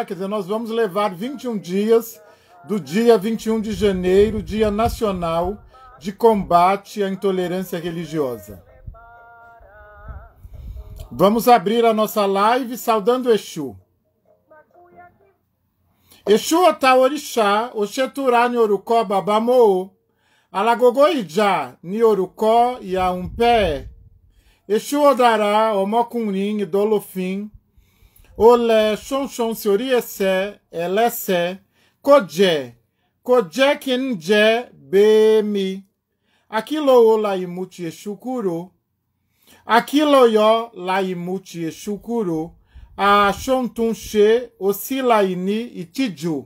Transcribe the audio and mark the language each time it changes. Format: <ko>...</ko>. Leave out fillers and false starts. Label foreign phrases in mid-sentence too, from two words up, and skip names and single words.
<pt>Quer dizer, nós vamos levar 21 dias do dia 21 de janeiro, Dia Nacional de Combate à Intolerância Religiosa. Vamos abrir a nossa live saudando Exu.</pt> <yo>Exu Otaorixá, Oxeturá Nyorukó Babamoô, Alagogoijá Nyorukó Yaompé, Exu Odará Omokunrin Idolofim, Olé Xonxon Seoriessé, Elessé, Kodjé, Kodjé Kenjé Bemi, Aquilo Olaimuti Exu Kuro, Aquiloyó Laimuti Exu Kuro, a Xontunxê, Osilaini e Tiju.</yo>